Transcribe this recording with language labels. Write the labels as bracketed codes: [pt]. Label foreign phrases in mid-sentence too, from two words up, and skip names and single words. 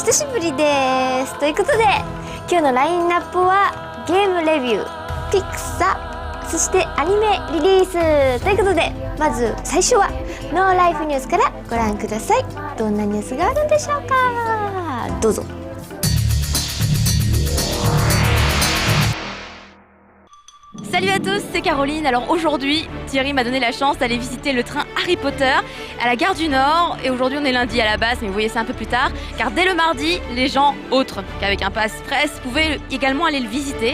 [ja] お久しぶりです。ということで今日のラインナップはゲームレビュー、ピクサ、そしてアニメリリースということで、まず最初はノーライフニュースからご覧ください。どんなニュースがあるんでしょうか。どうぞ。 [fr] Salut à tous, c'est Caroline. Alors aujourd'hui, Thierry m'a donné la chance d'aller visiter le train Harry Potter à la gare du Nord. Et aujourd'hui, on est lundi à la base, mais vous voyez, c'est un peu plus tard. Car dès le mardi, les gens autres qu'avec un pass presse pouvaient également aller le visiter.